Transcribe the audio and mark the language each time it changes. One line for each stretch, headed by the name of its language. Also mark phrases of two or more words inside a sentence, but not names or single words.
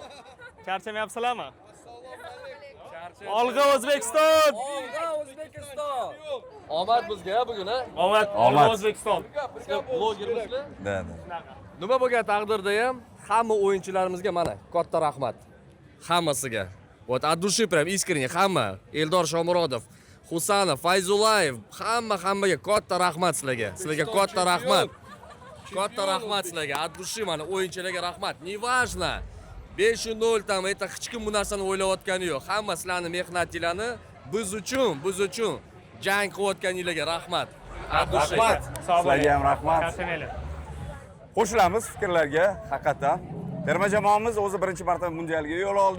Uzbek: Charchamayapsizlarmi? Olg'a O'zbekiston! Olg'a O'zbekiston! Omad bizga bugun, ha? Omad, olg'a O'zbekiston. Bizga blogermizlar. Da. Nima bo'lgan taqdirda ham hamma o'yinchilarimizga mana katta rahmat. Hammasiga.
Russian: Вот от души прям искренне hamma.
Uzbek: Eldor Shomurodov, Husanov, Fayzulayev, hammaga katta rahmat sizlarga. Sizlarga katta rahmat. Katta rahmat sizlarga.
Russian: От души
Uzbek: mana o'yinchilarga rahmat. Неважно. 5-0 tam это hech kim bu narsani o'ylayotgani yo'q. Hamma sizlarning mehnatinglarni biz uchun jang qilayotganinglarga rahmat. Rahmat. Sizlarga ham rahmat. Charchamaylar. Qo'shilamiz fikrlarga. Haqiqatan terma jamoamiz o'zi birinchi marta mundialga yo'l oldi.